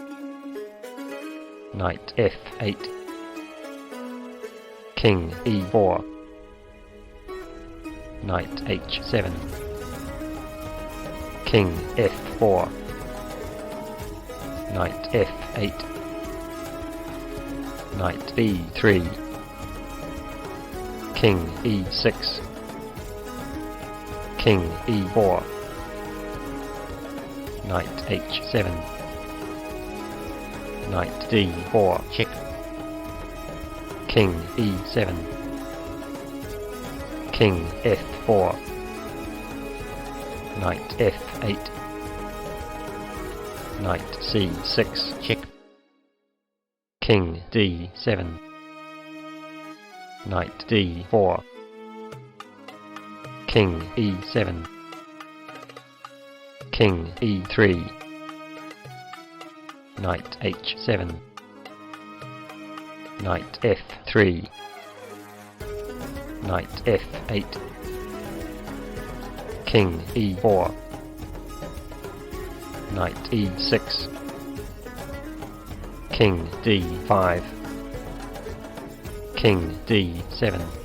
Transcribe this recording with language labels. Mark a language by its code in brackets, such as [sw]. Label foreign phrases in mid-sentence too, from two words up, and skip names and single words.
[en] knight f8, king e4, knight h7, king f4, knight f8, knight e3, king e6, king e4, knight h7, knight d4, check, king e7, king f4, knight f8, knight c6, check, king d7, knight d4, king e7, king e3, knight h7, knight f3, knight f8, king e4, knight e6, king d5, king d7,